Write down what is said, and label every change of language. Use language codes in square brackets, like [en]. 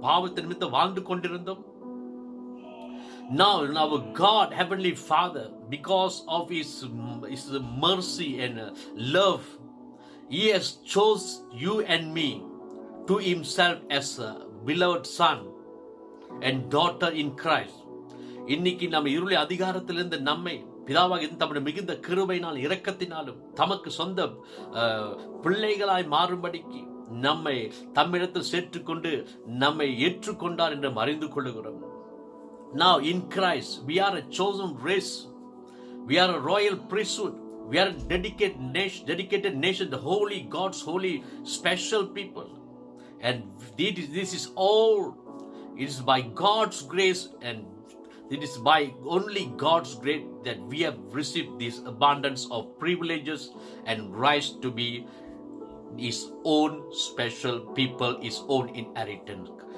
[ta] பாவத்தின் நிமித்தம் வாழ்ந்து கொண்டிருந்தோம். [en] Now our God, Heavenly Father, because of His mercy and love, He has chose you and me to Himself as a beloved Son and daughter in Christ. [ta] இன்னைக்கு நம்ம இருளை அதிகாரத்திலிருந்து நம்மை பிதாவாகிய தம்முடைய மிகுந்த கிருபையினால் இரக்கத்தினாலும் தமக்கு சொந்த பிள்ளைகளாய் மாறும்படிக்கு நம்மை தம்மிடத்தில் சேர்த்துக்கொண்டு நம்மை ஏற்றுக்கொண்டார் என்று அறிந்து கொள்ளுகிறோம். [en] Now in Christ we are a chosen race, we are a royal priesthood, we are a dedicated nation, the holy God's holy special people, and this is all, it is by God's grace, and it is by only God's grace that we have received this abundance of privileges and rights to be His own special people, His own inheritance.